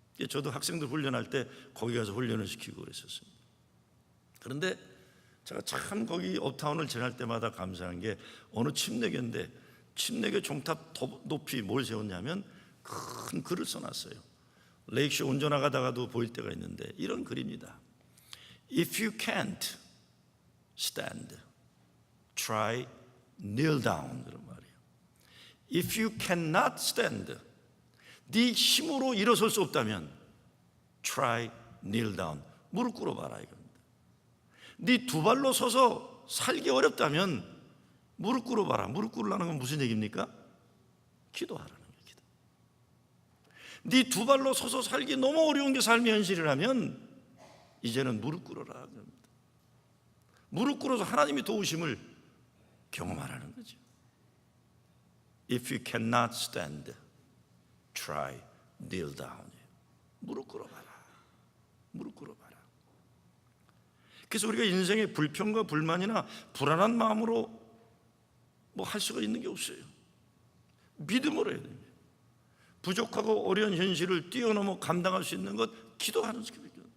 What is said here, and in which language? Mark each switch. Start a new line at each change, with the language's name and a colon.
Korean: 저도 학생들 훈련할 때 거기 가서 훈련을 시키고 그랬었습니다. 그런데 제가 참 거기 업타운을 지날 때마다 감사한 게 어느 침례교인데 침례교 종탑 높이 뭘 세웠냐면 큰 글을 써놨어요. 레이크쇼 운전하다가도 보일 때가 있는데 이런 글입니다.
English: If you can't stand, try kneel down.
Korean: 그런 말이에요.
English: If you cannot stand,
Korean: 네 힘으로 일어설 수 없다면
English: try kneel down.
Korean: 무릎 꿇어봐라 이겁니다. 네 두 발로 서서 살기 어렵다면 무릎 꿇어봐라. 무릎 꿇으라는 건 무슨 얘기입니까? 기도하라는 얘기다. 네 두 발로 서서 살기 너무 어려운 게 삶의 현실이라면 이제는 무릎 꿇어라. 무릎 꿇어서 하나님의 도우심을 경험하라는 거죠.
English: If you cannot stand, try kneel down.
Korean: 무릎 꿇어봐라. 무릎 꿇어봐라. 그래서 우리가 인생의 불평과 불만이나 불안한 마음으로 뭐 할 수가 있는 게 없어요. 믿음으로 해야 됩니다. 부족하고 어려운 현실을 뛰어넘어 감당할 수 있는 것 기도하는 것입니다.